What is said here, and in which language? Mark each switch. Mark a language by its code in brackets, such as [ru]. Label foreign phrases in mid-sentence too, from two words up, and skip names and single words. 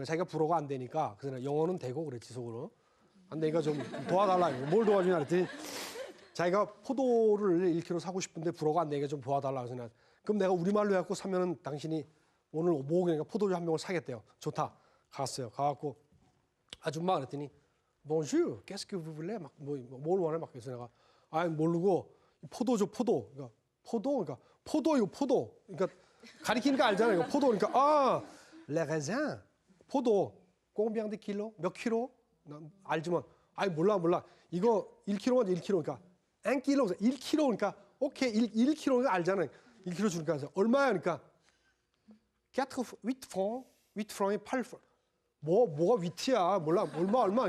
[ko] 자기가 불어가 안 되니까 그래서 영어는 되고 그랬지 속으로 안 되니까 좀 도와달라. 뭘 도와주냐 그랬더니 자기가 포도를 1kg 사고 싶은데 불어가 안 되니까 좀 도와달라. 그래서 내가 그럼 내가 우리말로 해갖고 사면은 당신이 오늘 모으니까 포도주 한 병을 사겠대요. 좋다. 갔어요. 가갖고 아줌마 그랬더니 [fr] Bonjour, qu'est-ce que vous voulez? [ko] 막 뭘 원해? 막 그래서 내가 모르고 포도죠 포도. 그러니까 포도 이거 포도. 그러니까 가리키니까 알잖아요. 이거 포도. 그러니까 [fr] les raisins [ko] 포도 [fr] combien de kilos? [ko] 몇 킬로? 난 알지만 몰라. 이거 1kg만 1kg. 그러니까 1kg 1kg 그러니까 오케이 1kg가 알잖아요. 1kg 주니까 얼마야? 그러니까 8 francs 8 francs 뭐가 위트야? 몰라. 얼마?